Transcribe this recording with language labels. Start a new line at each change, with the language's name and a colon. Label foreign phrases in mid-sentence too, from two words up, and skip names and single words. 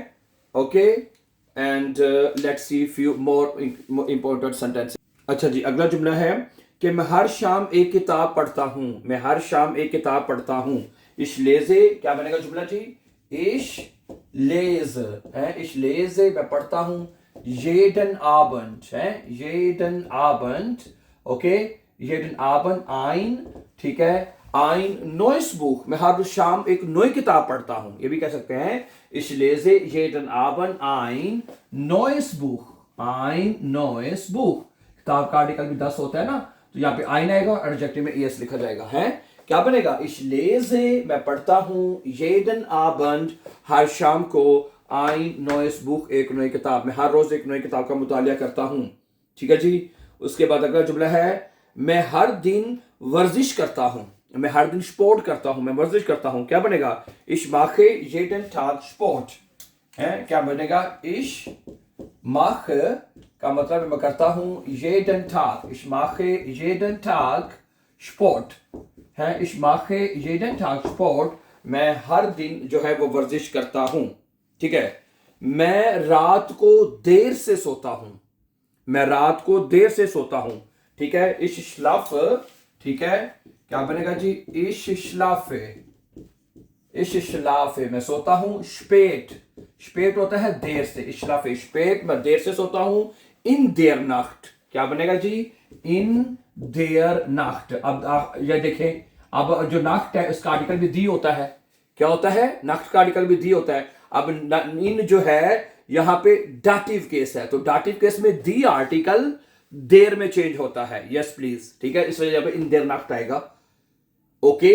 English: Okay, and let's see few more important sentence.
Hindi: अच्छा जी, अगला जुमला है कि मैं हर शाम एक किताब पढ़ता हूं, मैं हर शाम एक किताब पढ़ता हूं।
German: Ich lese,
Hindi: क्या बनेगा जुमला जी?
German: Ich lese, है ich lese
Hindi: मैं पढ़ता हूं,
German: jeden Abend, है jeden Abend, ओके, jeden Abend ein,
Hindi: ठीक है,
German: ein neues Buch,
Hindi: मैं हर शाम एक नई किताब पढ़ता हूं, ये भी कह सकते हैं।
German: Ich lese jeden Abend ein neues Buch, ein neues Buch,
Hindi: किताब का आर्टिकल भी 10 होता है ना, तो यहाँ पे ein आएगा, एडजेक्टिव में es लिखा जाएगा, है क्या बनेगा?
German: Ich lese
Hindi: मैं पढ़ता हूं,
German: jeden Abend
Hindi: हर शाम को,
German: ein neues Buch
Hindi: एक नई किताब, मैं हर रोज एक नई किताब का मुतालिया करता हूं, ठीक है जी। उसके बाद अगला जुमला है मैं हर दिन वर्जिश करता हूं, मैं हर दिन स्पोर्ट करता हूं, मैं वर्जिश करता हूं, क्या बनेगा?
German: Ich mache jeden Tag Sport,
Hindi: है क्या बनेगा?
German: Ich mache
Hindi: का मतलब मैं करता हूं,
German: jeden Tag, ich mache jeden Tag Sport, है ich mache jeden Tag Sport,
Hindi: मैं हर दिन जो है वो वर्जिश करता हूं, ठीक है। मैं रात को देर से सोता हूं, मैं रात को देर से सोता हूं, ठीक है।
German: ich schlafe,
Hindi: ठीक है, क्या बनेगा जी?
German: ich schlafe
Hindi: मैं सोता हूं, spät होता है देर से,
German: ich schlafe spät
Hindi: मैं देर से सोता हूं,
German: in der Nacht,
Hindi: क्या बनेगा जी?
German: in der Nacht।
Hindi: अब ये देखें, अब जो नाख्ट है उसका आर्टिकल भी दी होता है, क्या होता है? नाख्ट का आर्टिकल भी दी होता है। अब इन जो है यहां पे डाटिव केस है, तो डाटिव केस में दी आर्टिकल देर में चेंज होता है,
English: yes please,
Hindi: ठीक है, इस वजह पे
German: in der Nacht
Hindi: आएगा, ओके।